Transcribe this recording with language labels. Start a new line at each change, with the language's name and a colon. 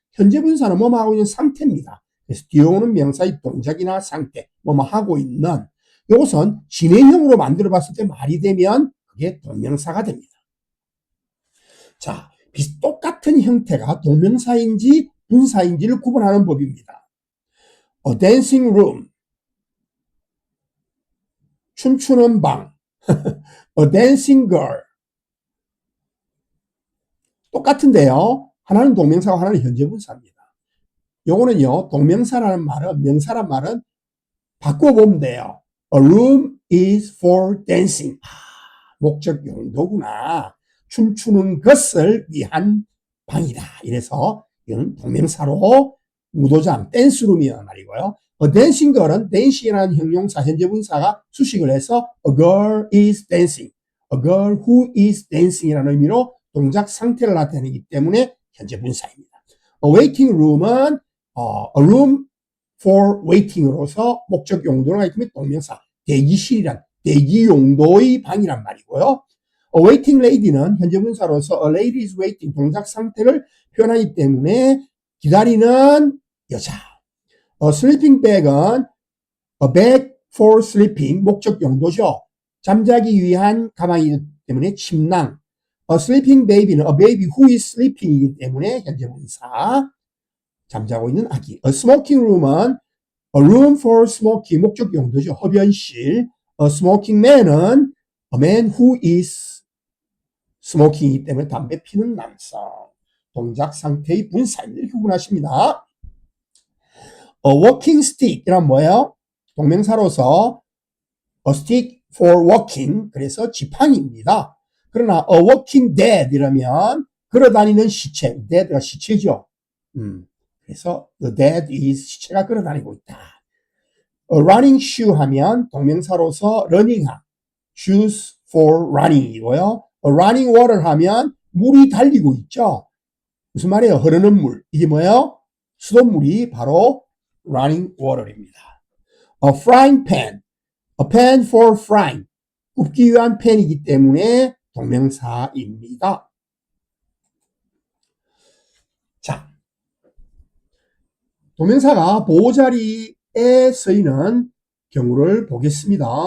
Korean: 현재 분사는 뭐뭐 하고 있는 상태입니다. 그래서 뒤에 오는 명사의 동작이나 상태, 뭐뭐 하고 있는, 이것은 진행형으로 만들어 봤을 때 말이 되면 그게 동명사가 됩니다. 자, 똑같은 형태가 동명사인지 분사인지를 구분하는 법입니다.
English: A dancing room,
Korean: 춤추는 방.
English: A dancing girl.
Korean: 똑같은데요. 하나는 동명사고 하나는 현재 분사입니다. 요거는요, 동명사라는 말은, 명사란 말은 바꿔보면 돼요.
English: A room is for dancing.
Korean: 목적 용도구나. 춤추는 것을 위한 방이다. 이래서 이건 동명사로 무도장, 댄스룸이란 말이고요.
English: A dancing girl은 dancing이라는
Korean: 형용사, 현재 분사가 수식을 해서
English: a girl is dancing. A girl who is dancing
Korean: 이라는 의미로 동작 상태를 나타내기 때문에 현재 분사입니다.
English: A waiting room
Korean: 은
English: a room for waiting
Korean: 으로서 목적 용도가 있으면 동명사, 대기실이란 대기 용도의 방이란 말이고요.
English: A waiting lady
Korean: 는 현재 분사로서
English: a lady is waiting
Korean: 동작 상태를 표현하기 때문에 기다리는 여자.
English: A sleeping bag은 a bag for sleeping
Korean: 목적 용도죠. 잠자기 위한 가방이기 때문에 침낭.
English: A sleeping baby는 a baby who is sleeping
Korean: 이기 때문에 현재 분사. 잠자고 있는 아기.
English: A smoking room은 a room for smoking,
Korean: 목적 용도죠. 흡연실.
English: A smoking man은 a man who is smoking
Korean: 이기 때문에 담배 피는 남성. 동작 상태의 분사입니다. 이렇게 구분하십니다.
English: A walking stick
Korean: 이란 뭐예요? 동명사로서
English: a stick for walking,
Korean: 그래서 지팡이입니다. 그러나
English: a walking dead
Korean: 이라면 걸어다니는 시체, dead가 시체죠. 그래서 the dead is 시체가 걸어다니고 있다.
English: A running shoe
Korean: 하면 동명사로서
English: running한, shoes for running이고요. A running water
Korean: 하면 물이 달리고 있죠. 무슨 말이에요? 흐르는 물. 이게 뭐예요? 수돗물이 바로 running water입니다.
English: A frying pan, a pan for frying.
Korean: 굽기 위한 팬이기 때문에 동명사입니다. 자, 동명사가 보호자리에 쓰이는 경우를 보겠습니다.